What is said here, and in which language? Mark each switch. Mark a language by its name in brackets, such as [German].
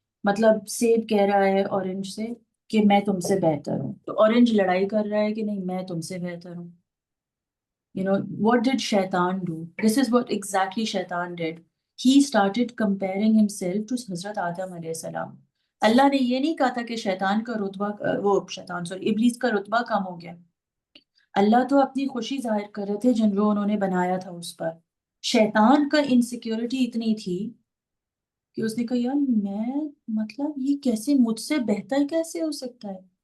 [Urdu] مطلب سیب کہہ رہا ہے اورنج سے کہ میں تم سے بہتر ہوں، تو اورنج لڑائی کر رہا ہے کہ نہیں میں تم سے بہتر ہوں. [English] What did Shaitan do? This is what exactly Shaitan did. He started comparing himself to Hazrat Adam علیہ السلام. [Urdu] اللہ نے یہ نہیں کہا تھا کہ شیطان کا رتبہ ابلیس کا رتبہ کم ہو گیا. اللہ تو اپنی خوشی ظاہر کر رہے تھے جن جو انہوں نے بنایا تھا اس پر. شیطان کا انسیکیورٹی اتنی تھی کہ اس نے کہا یار میں مطلب یہ کیسے مجھ سے بہتر کیسے ہو سکتا ہے.